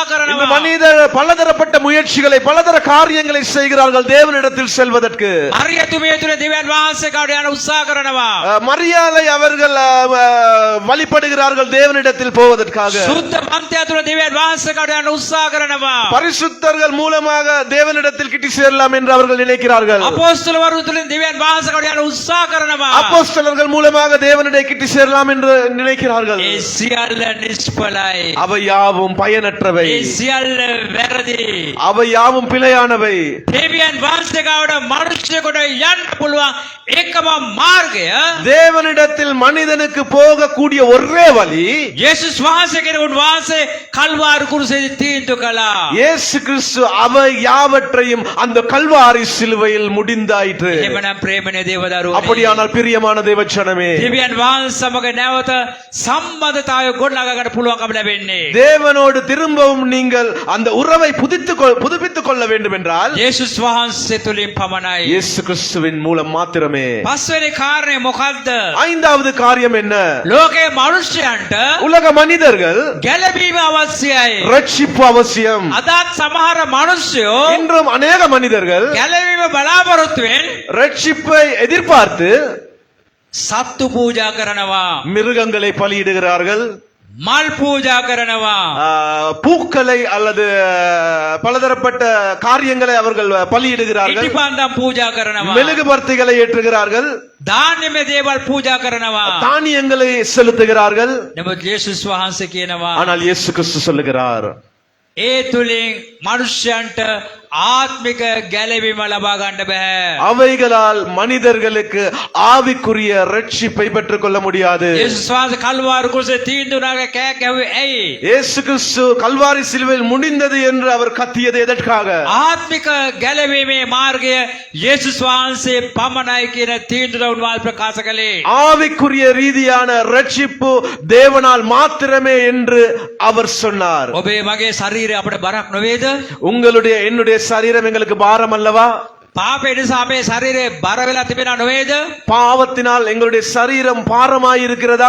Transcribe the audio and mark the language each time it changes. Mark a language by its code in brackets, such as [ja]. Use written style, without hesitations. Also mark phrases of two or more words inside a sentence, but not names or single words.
[ta] இந்த [si] කරනවා. [ta] மனிதர் பலதரப்பட்ட முயற்சிகளை பலதர காரியங்களை செய்கிறார்கள் தேவனிடத்தில் செல்வதற்கு. [si] හරියතුමිය තුල දෙවියන් වහන්සේ ගාවට යන්න උත්සාහ කරනවා. [ta] மரியாதை அவர்கள் வழிபடுகிறார்கள் தேவனிடத்தில் போவதற்காக. [si] සුද්ධ මන්ත්‍රය තුල දෙවියන් වහන්සේ ගාවට යන්න උත්සාහ කරනවා. [ta] பரிசுத்தர்கள் மூலமாக தேவனிடத்தில் கிட்டி சேரலாம் என்று அவர்கள் நினைக்கிறார்கள். [si] අපෝස්තලවරු තුලින් දෙවියන් වහන්සේ ගාවට යන්න උත්සාහ කරනවා. [ta] அப்போஸ்தலர்கள் மூலமாக தேவனிடை கிட்டி சேரலாம் என்று நினைக்கிறார்கள். [si] ඒ සියල්ල නිෂ්ඵලයි. [ta] அவை யாவும் பயனற்றவை. [si] ඒ සියල්ල වැරදි. [ta] அவை யாவும் பிழையானவை. [si] දෙවියන් වහන්සේ ගාවට මිනිස්සුෙකුට යන්න පුළුවන් එකම මාර්ගය [ta] தேவனிடத்தில் மனிதனுக்கு போகக்கூடிய ஒரே வழி [si] යේසුස් වහන්සේ කෙනෙකුට උන්වහන්සේ කල්වාරි කුරුසේදී තීන්දුව කළා. [ta] இயேசு கிறிஸ்து அவை யாவற்றையும் அந்த கல்வாரி சிலுவையில் முடிந்தாயிற்று. [si] එහෙමනම් ප්‍රේමනේ දේවදරුවනේ. [ta] அப்படியானால் பிரியமான தேவச்சனமே, [si] දෙවියන් වහන්සේ සමග නැවත සම්බන්ධතාවය ගොඩනගා ගන්න පුළුවන්කම ලැබෙන්නේ. [ta] தேவனோடு திரும்பவும் நீங்கள் அந்த உறவை புதுப்பித்துக் கொள்ள வேண்டும் என்றால் [si] යේසුස් වහන්සේ තුලින් පමණයි. [ta] இயேசு கிறிஸ்துவின் மூலம் மாத்திரமே. [si] පස්වෙනි කාරණේ මොකක්ද? [ta] ஐந்தாவது காரியம் என்ன? [si] ලෝකේ මිනිස්යන්ට [ta] உலக மனிதர்கள் [si] ගැලවීම අවශ්‍යයි. [ta] ரட்சிப்பு அவசியம். [si] අදත් සමහර මිනිස්සුયો [ta] இன்றும் அநேக மனிதர்கள் [si] ගැලවීම බලාපොරොත්තුවෙන් [ta] ரட்சிப்பை எதிர்பார்த்து [si] සත්තු පූජා කරනවා. [ta] மிருகங்களை பலியிடுகிறார்கள். [si] මල් පූජා කරනවා. [ta] பூக்களை அல்லது பலதரப்பட்ட காரியங்களை அவர்கள் பலியிடுகிறார்கள். [si] ඉටිපන්දම් පූජා කරනවා. [ta] மெழுகுபர்த்திகளை ஏற்றுகிறார்கள். [si] ධාන්‍යමය දේවල් පූජා කරනවා. [ta] தானியங்களை செலுத்துகிறார்கள். [si] නමුත් යේසුස් වහන්සේ කියනවා [ta] ஆனால் இயேசு கிறிஸ்து சொல்லுகிறார், [si] ඒ තුලින් මිනිස්යන්ට ආත්මික ගැලවීම ලබා ගන්න බෑ. [ta] அவைகளால் மனிதர்களுக்கு ஆவிக்குரிய ரட்சிப்பை பெற்றுக் கொள்ள முடியாது. [si] යේසුස් වහන්සේ කල්වාරි කුරුසේ තීන්දුව නාග කෑ ගැව්වේ ඇයි? [ta] இயேசு கிறிஸ்து கல்வாரி சிலுவையில் முடிந்தது என்று அவர் கத்தியது எதற்காக? [si] ආත්මික ගැලවීමේ මාර්ගය යේසුස් වහන්සේ පමණයි කියන තීන්දුව උන්වහන්සේ ප්‍රකාශ කළේ. [ta] ஆவிக்குரிய ரீதியான ரட்சிப்பு தேவனால் மாத்திரமே என்று அவர் சொன்னார். [si] ඔබේ මගේ ශරීරය අපට බරක් නොවේද? [ta] உங்களுடைய என்னுடைய சரீரம் எங்களுக்கு பாரம் அல்லவா? [si] පාපේ නිසා අපේ ශරීරය බර වෙලා තිබෙනා නොවේද? [ta] பாவத்தினால் எங்களுடைய சரீரம் பாரமாய் இருக்கிறதா?